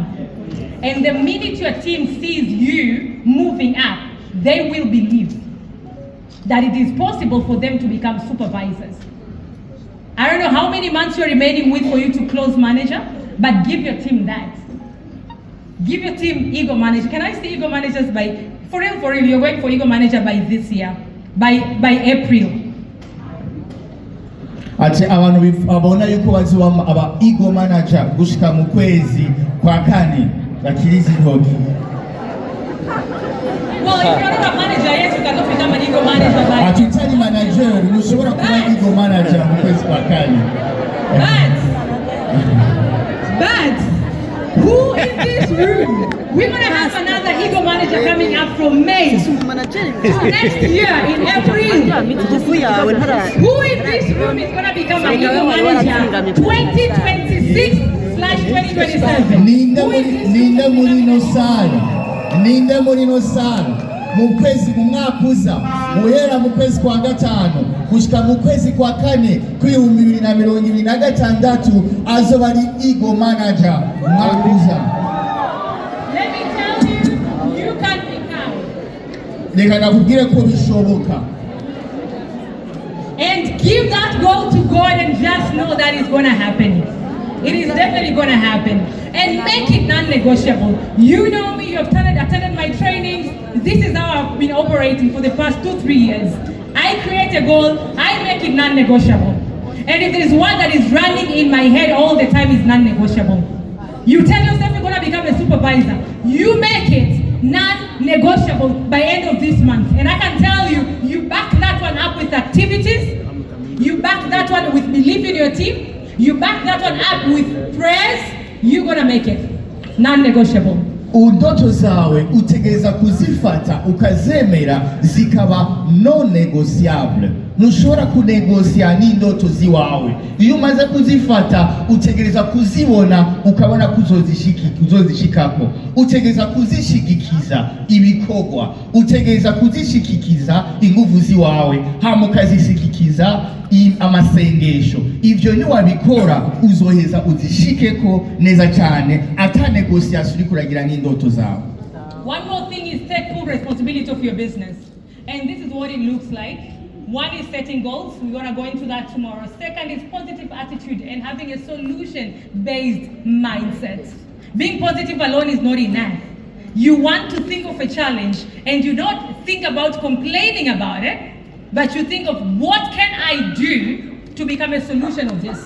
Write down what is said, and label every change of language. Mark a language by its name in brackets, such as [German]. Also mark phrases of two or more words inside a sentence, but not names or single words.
[English] And the minute your team sees you moving up, they will believe that it is possible for them to become supervisors. I don't know how many months you're remaining with for you to close manager, but give your team that. Give your team ego manager. Can I say ego managers by, for real, you're going for ego manager by this year, by April. [Rundi] Ati abantu babona yuko baziwa aba [English] ego manager [Rundi] gushika mu kwezi kwa kane bakiriza intoki. [English] Well, if you're not a manager yet, you cannot become an ego manager. [Rundi] Atutani manager, ntushobora kuba [English] ego manager [Rundi] mu kwezi kwa kane. [English] But who in this room? We're gonna have another ego manager coming up from May next year in April. Who in this room is gonna become an ego manager 2026/2027? [Rundi] Ninde muri no sala mu kwezi mu mwaka uza guhera mu kwezi kwa gatanu gushika mu kwezi kwa kane kw'ibihumbi 2026 azoba ari [English] ego manager [Rundi] mwaka uza. [English] Let me tell you, you can become. [Rundi] Reka nakubwire ko bishoboka. [English] And give that goal to God and just know that it's gonna happen. It is definitely gonna happen. And make it non-negotiable. You know me, you have attended my trainings. This is how I've been operating for the past 2-3 years. I create a goal, I make it non-negotiable. And if there is one that is running in my head all the time, it's non-negotiable. You tell yourself you're gonna become a supervisor. You make it non-negotiable by end of this month. And I can tell you, you back that one up with activities. You back that one with belief in your team. You back that one up with prayers. You're gonna make it non-negotiable. [Rundi] Ndoto zawe utegereza kuzifata ukazemera zikaba [English] non negotiable. [Rundi] Ntushobora kunegosia n'indoto ziwawe. Iyo umaze kuzifata utegereza kuzibona ukabona kuzozishikako. Utegereza kuzishigikiza ibikorwa. Utegereza kuzishikikiza inguvu ziwawe. Hama ukazishigikiza amasengesho. Ivyo niwabikora uzoheza uzishikeko neza cyane ata negotiation uri kuragira n'indoto zawe. [English] One more thing is take full responsibility of your business. And this is what it looks like. One is setting goals. We're going to go into that tomorrow. Second is positive attitude and having a solution-based mindset. Being positive alone is not enough. You want to think of a challenge and you don't think about complaining about it, but you think of what can I do to become a solution of this.